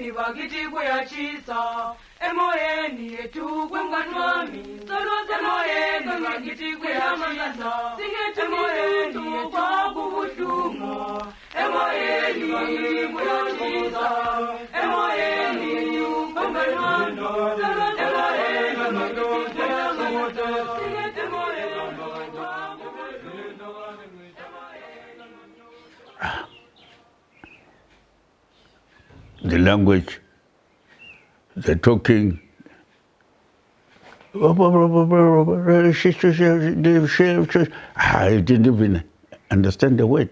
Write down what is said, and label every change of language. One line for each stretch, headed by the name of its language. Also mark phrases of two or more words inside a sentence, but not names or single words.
Swati: magiti kuyachisa emoyeni yetu kwemkanwami solose emoyeni magiti kuyachisa singete emoyeni yetu kubuhlungu emoyeni magiti kuyachisa emoyeni yetu kwemkanwami solose emoyeni magiti kuyachisa singete emoyeni
English: the language, the talking. I didn't even understand the word.